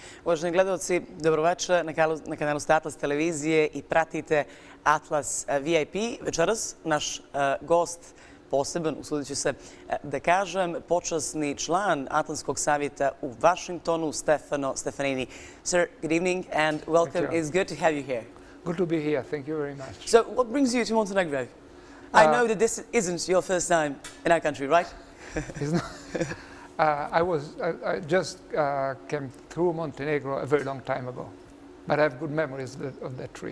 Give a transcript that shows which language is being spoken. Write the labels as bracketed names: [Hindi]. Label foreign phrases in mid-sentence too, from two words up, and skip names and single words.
[Serbian] Uvaženi gledalci, dobroveče na kanalu Atlas televizije i pratite Atlas VIP. Večeras naš gost poseban, usudit ću se da kažem, počasni član Atlantskog savjeta u Washingtonu, Stefano Stefanini. [English] Sir, good evening and welcome. It's good to have you here. Good to be here. Thank you very much. So, what brings you to Montenegro? I know that this isn't your first time in our country, right? It's not. I just came through Montenegro a very long time ago, but I have good memories of that trip.